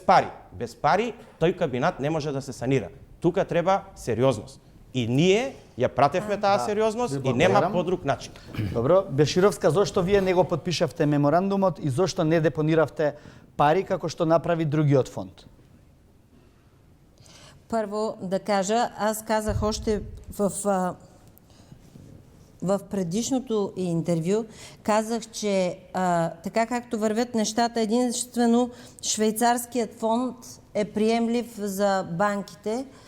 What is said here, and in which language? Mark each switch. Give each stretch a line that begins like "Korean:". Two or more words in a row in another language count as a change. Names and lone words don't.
Macedonian: Без пари тој комбинат не може да се санира. Тука треба сериозност. И ние ја пратевме таа сериозност ви и нема благодарам. подруг начин. Добро, Бешировска, зошто вие не го подпишавте меморандумот и зошто не депониравте пари како што направи другиот фонд?
Bulgarian: Първо да кажа, аз казах още в предишното интервю, казах, че така както вървят нещата, единствено швейцарският фонд е приемлив за банките.